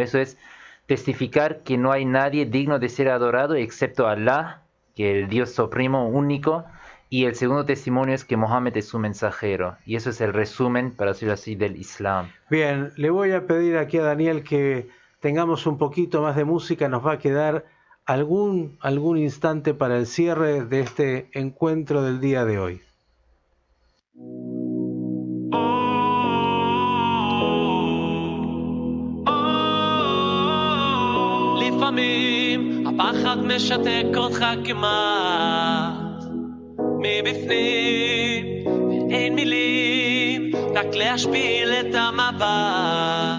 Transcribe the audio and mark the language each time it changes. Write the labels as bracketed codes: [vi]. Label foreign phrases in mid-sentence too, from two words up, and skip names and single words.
[es] Eso es testificar que no hay nadie digno de ser adorado excepto Allah, que es el Dios supremo único, y el segundo testimonio es que Mohammed es su mensajero, y eso es el resumen, para decirlo así, del Islam. Bien, le voy a pedir aquí a Daniel que tengamos un poquito más de música. Nos va a quedar algún instante para el cierre de este encuentro del día de hoy. [he] לפעמים הפחד משתק אותך כמעט מבפנים, ואין מילים רק להשפיל את המבט.